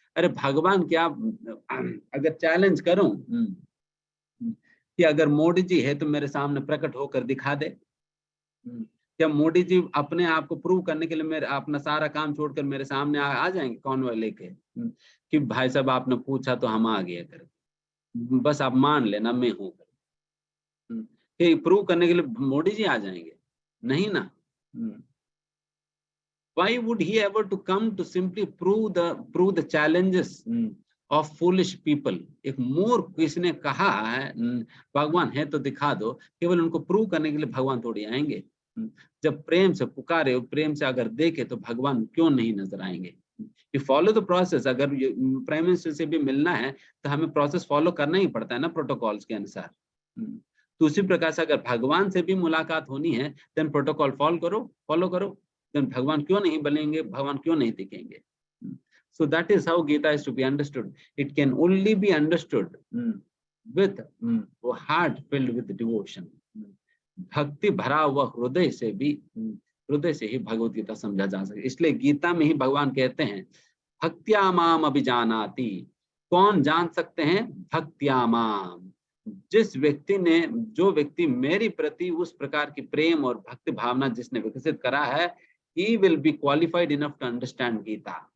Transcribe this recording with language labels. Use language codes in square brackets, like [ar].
[hi] अरे भगवान क्या, अगर चैलेंज करूं कि अगर मोदी जी है तो मेरे सामने प्रकट होकर दिखा दे, क्या मोदी जी अपने आप को प्रूव करने के लिए मेरे अपना सारा काम छोड़कर मेरे सामने आ जाएंगे कॉन्वॉय लेके कि भाई साहब आपने पूछा तो हम आ गए कर, बस आप मान लेना मैं हूं कर, कि प्रूव करने के लिए मोदी जी आ जाएंगे? नहीं ना। [en] Why would he ever to come to simply prove the challenges of foolish people? [hi] एक मोर किसने कहा है भगवान है तो दिखा दो, केवल उनको प्रूव करने के लिए भगवान थोड़ी आएंगे। जब प्रेम से पुकारे, प्रेम से अगर देखे तो भगवान क्यों नहीं नजर आएंगे? [en] You follow the process। [hi] अगर प्राइम मिनिस्टर से भी मिलना है तो हमें प्रोसेस फॉलो करना ही पड़ता है ना, प्रोटोकॉल्स के अनुसार। तो उसी प्रकार से अगर भगवान से भी मुलाकात होनी है, देन प्रोटोकॉल फॉलो करो। देन भगवान क्यों नहीं बनेंगे, भगवान क्यों नहीं दिखेंगे? [en] So that is how Gita is to be understood. It can only be understood with a heart filled with devotion. [hi] भक्ति भरा हुआ हृदय से ही भगवत गीता समझा जा सके। इसलिए गीता में ही भगवान कहते हैं [sa] भक्त्या माम अभिजानाति, [hi] कौन जान सकते हैं? [sa] भक्त्या माम, [hi] जो व्यक्ति मेरी प्रति उस प्रकार की प्रेम और भक्ति भावना जिसने विकसित करा है, [en] he will be qualified enough to understand [hi] Gita.